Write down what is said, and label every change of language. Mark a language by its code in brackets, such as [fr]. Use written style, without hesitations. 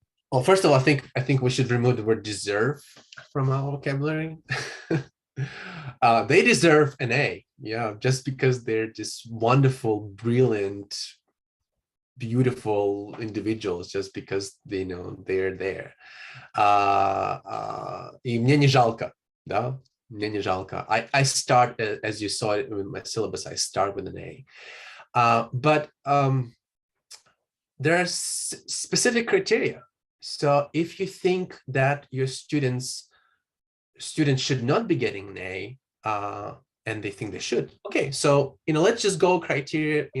[en] Well, first of all, I think we should remove the word deserve from our vocabulary. They deserve an A, yeah, just because they're just wonderful, brilliant, beautiful individuals, just because they know they're there. [ru] И мне не жалко, да, мне не жалко. [en] I start, as you saw it in my syllabus, I start with an A. But there are specific criteria. So if you think that your students should not be getting an A, and they think they should, okay, so let's just go criteria.